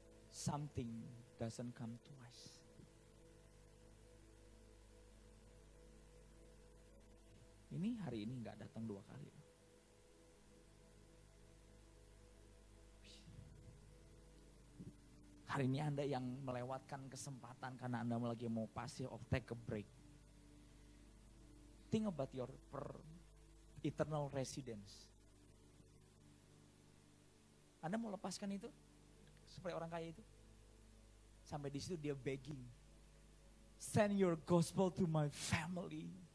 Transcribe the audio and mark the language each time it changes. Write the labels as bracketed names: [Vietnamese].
[English] Something doesn't come twice. [Indonesian] Ini hari ini gak datang 2 kali. Hari ini Anda yang melewatkan kesempatan karena Anda lagi mau [English] passive or take a break. Think about your eternal residence. [Indonesian] Anda mau lepaskan itu? Seperti orang kaya itu? Sampai di situ dia begging. [English] Send your gospel to my family.